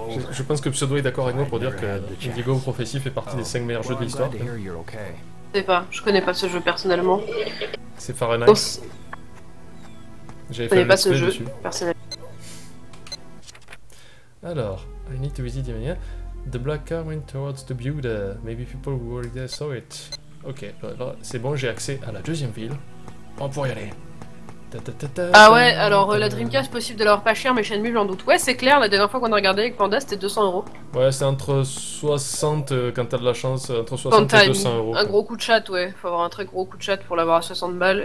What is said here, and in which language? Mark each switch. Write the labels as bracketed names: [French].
[French] Je pense que Pseudo est d'accord avec moi pour dire que Indigo Prophecy fait partie des 5 meilleurs jeux de l'histoire. Je sais pas, je connais pas ce jeu personnellement. C'est Fahrenheit. Je connais pas ce jeu personnellement. [English] Alors, I need to visit Yemenia. The black car went towards the Buda. Maybe people who were there saw it. [French] Ok, c'est bon, j'ai accès à la deuxième ville. On va pouvoir y aller. Ah ouais, alors la Dreamcast, possible de l'avoir pas cher, mais Shenmue, j'en doute. Ouais, c'est clair, la dernière fois qu'on a regardé avec Panda, c'était 200 €. Ouais, c'est entre 60, quand t'as de la chance, entre 60 et 200 €. Un gros coup de chat, ouais. Faut avoir un très gros coup de chat pour l'avoir à 60 balles.